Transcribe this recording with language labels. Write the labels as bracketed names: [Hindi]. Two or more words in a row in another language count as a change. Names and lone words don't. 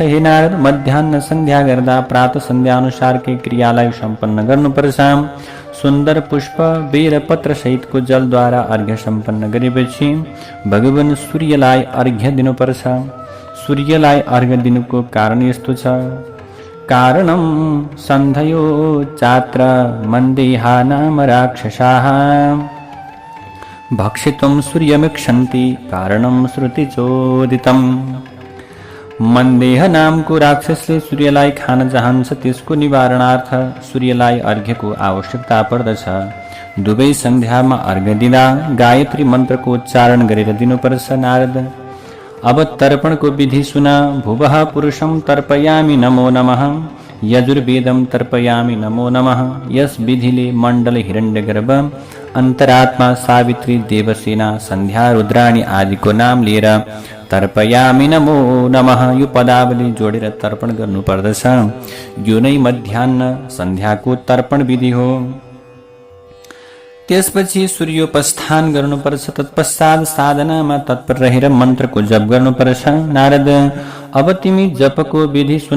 [Nepali] हे नारद, मध्याह्न सन्ध्या गर्दा प्रात सन्ध्या अनुसारकै क्रियालाई सम्पन्न गर्नुपर्छ। सुन्दर पुष्प बेर पत्र सहितको जलद्वारा अर्घ्य सम्पन्न गरेपछि भगवान सूर्यलाई अर्घ्य दिनुपर्छ। सूर्यलाई अर्घ्य दिनुको कारण यस्तो छ। [Sanskrit] कारणं सन्धयो चात्र मन्देहा नाम राक्षसाः भक्षितुं सूर्यमिक्षन्ति कारणं श्रुतिचोदितम्। [Nepali] मन्देह नामको राक्षसले सूर्यलाई खान चाहन्छ। त्यसको निवारणार्थ सूर्यलाई अर्घ्यको आवश्यकता पर्दछ। दुवै सन्ध्यामा अर्घ्य दिँदा गायत्री मन्त्रको उच्चारण गरेर दिनुपर्छ। नारद, अब तर्पणको विधि सुन। [Sanskrit] भुवः पुरुषं तर्पयामि नमो नमः, यजुर्वेदं तर्पयामि नमो नमः। [Nepali] यस विधिले मण्डल हिरण्यगर्भ, अन्तरात्मा सावित्री, देवसेना, सन्ध्या, रुद्राणी आदिको नाम लिएर [Sanskrit] तर्पयामि नमो नमः [Nepali] यो पदावली जोडेर तर्पण गर्नुपर्दछ। यो नै मध्याह्न सन्ध्याको तर्पण विधि हो। त्यसपछि सूर्योपस्थान गर्नुपर्छ। तत्पश्चात साधनामा तत्पर रहेर मन्त्रको जप गर्नुपर्छ। नारद, अब तिमी जपको विधि सुन।